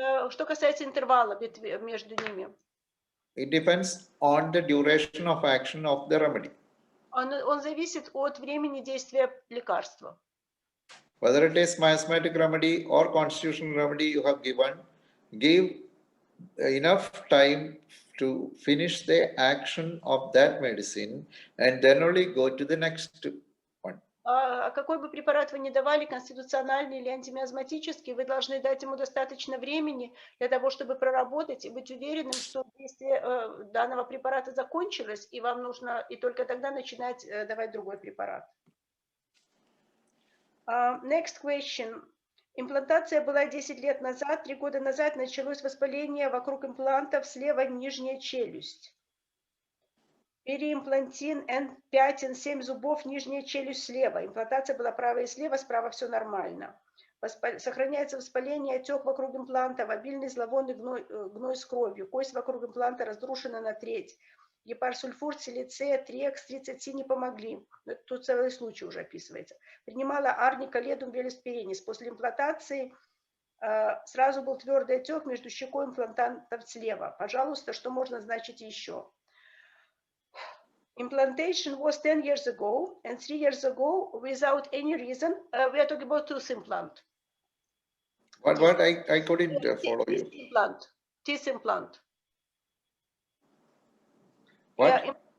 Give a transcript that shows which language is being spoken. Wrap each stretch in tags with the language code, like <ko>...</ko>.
<ru>Что касается интервала между ними.</ru> <en>It depends on the duration of action of the remedy.</en> <ru>Он зависит от времени действия лекарства.</ru> <en>Whether it is miasmatic remedy or constitutional remedy you have given, give enough time to finish the action of that medicine and then only go to the next one.</en> <ru>Какой бы препарат вы ни давали, конституциональный или антимиазматический, вы должны дать ему достаточно времени для того, чтобы проработать и быть уверенным, что действие данного препарата закончилось, и вам нужно и только тогда начинать давать другой препарат.</ru> <en>Next question.</en> <ru>Имплантация была 10 лет назад, 3 года назад началось воспаление вокруг имплантов, слева нижняя челюсть. Переимплантин N5, N7 зубов, нижняя челюсть слева. Имплантация была правая и слева, справа все нормально. Сохраняется воспаление, отек вокруг импланта, обильный зловонный гной с кровью. Кость вокруг импланта разрушена на треть. Гепарсульфур, силицея, триекс, трицетин не помогли. Тут целый случай уже описывается. Принимала арника, ледум, велеспиренис. После имплантации сразу был твердый отек между щекой имплантантов слева. Пожалуйста, что можно значить еще?</ru> <en>Implantation was 10 years ago, and 3 years ago, without any reason, we are talking about tooth implant. What? I couldn't follow you. Teeth implant. What?</en>